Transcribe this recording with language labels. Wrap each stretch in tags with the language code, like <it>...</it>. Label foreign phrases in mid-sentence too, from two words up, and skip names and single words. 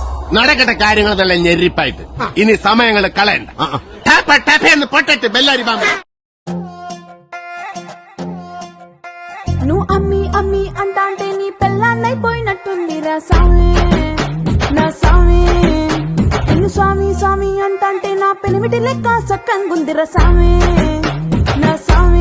<ml>നടക്കട്ടെ കാര്യങ്ങൾ നല്ല ഞെരിപ്പായിട്ട്. ഇനി സമയങ്ങൾ കളയണ്ട. ടേപ്പെന്ന് പൊട്ടട്ട് ബെല്ലാരി ബാമ്പ.</ml> <te>నువ్వు అమ్మి అమ్మి అంటాంటే నీ పెళ్ళాన్నైపోయినట్టుందిరా సామి నా సామి. నిన్ను స్వామి స్వామి అంటాంటే నా పెనిమిటి లెక్క సక్కంగుందిరా సామి నా సామి.</te>